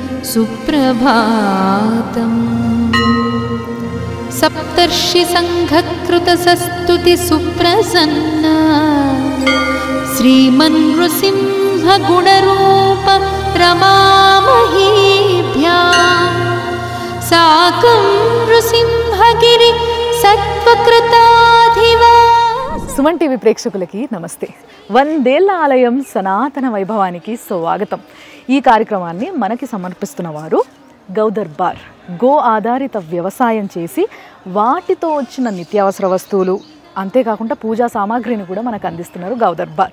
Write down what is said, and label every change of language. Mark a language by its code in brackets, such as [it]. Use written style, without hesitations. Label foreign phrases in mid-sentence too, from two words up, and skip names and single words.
[sa] सुप्रभातम् सप्तर्षि संघकृत सस्तुति सुप्रसन्ना श्रीमन्नृसिंह गुणरूप रमामहीभ्याम् साकं नृसिंहगिरि सत्वकृताधिवा. [te] సుమన్ టీవీ ప్రేక్షకులకి నమస్తే. వందేళ్ల ఆలయం సనాతన వైభవానికి స్వాగతం. ఈ కార్యక్రమాన్ని మనకి సమర్పిస్తున్న వారు గౌదర్బార్. గో ఆధారిత వ్యవసాయం చేసి వాటితో వచ్చిన నిత్యావసర వస్తువులు, అంతేకాకుండా పూజా సామాగ్రిని కూడా మనకు అందిస్తున్నారు గౌదర్బార్.